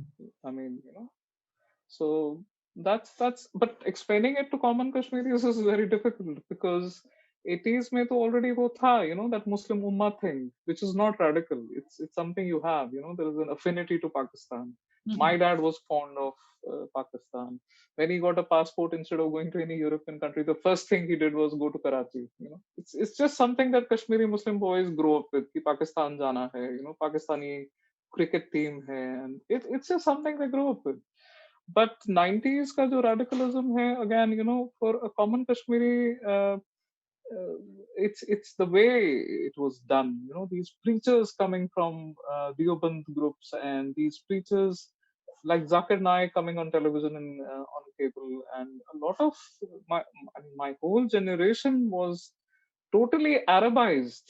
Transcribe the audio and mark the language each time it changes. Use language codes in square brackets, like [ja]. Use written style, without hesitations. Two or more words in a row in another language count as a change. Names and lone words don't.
[en] I mean, so that's but explaining it to common Kashmiris is very difficult because 80s [hi] में तो [en] already [hi] वो था, [en] that Muslim Ummah thing, which is not radical. It's something you have, there is an affinity to Pakistan. hmm, My dad was fond of Pakistan. When he got a passport, instead of going to any European country, the first thing he did was go to Karachi. It's just something that Kashmiri Muslim boys grow up with. [hi] कि पाकिस्तान जाना है, Pakistani [en] cricket team [hi] है, [en] and it's just something they grow up with. [hi] But 90s का जो radicalism है, [en] again, for a common Kashmiri, uh, it's the way it was done. These preachers coming from Deoband groups and these preachers like Zakir Naik coming on television and on cable, and a lot of my my whole generation was totally Arabized